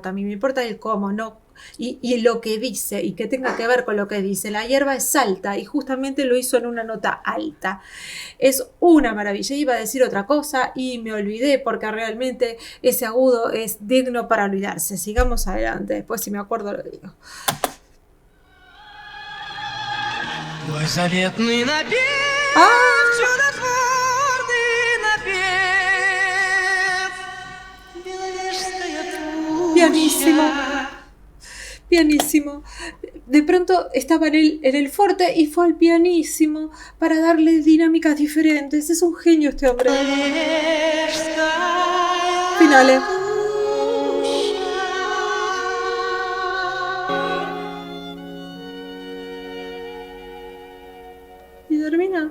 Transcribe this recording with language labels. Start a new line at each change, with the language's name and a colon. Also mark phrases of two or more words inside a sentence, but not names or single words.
Spanish: A mí me importa el cómo, no y lo que dice y que tenga que ver con lo que dice. La hierba es alta y justamente lo hizo en una nota alta. Es una maravilla. Iba a decir otra cosa y me olvidé porque realmente ese agudo es digno para olvidarse. Sigamos adelante. Después si me acuerdo lo digo.
Russian: Твой заветный напев, чудотворный напев, Беловежская пуща.
Spanish: Pianísimo. Pianísimo. De pronto estaba en el fuerte y fue al pianísimo para darle dinámicas diferentes. Es un genio este hombre. Беловежская Finales. Y termina.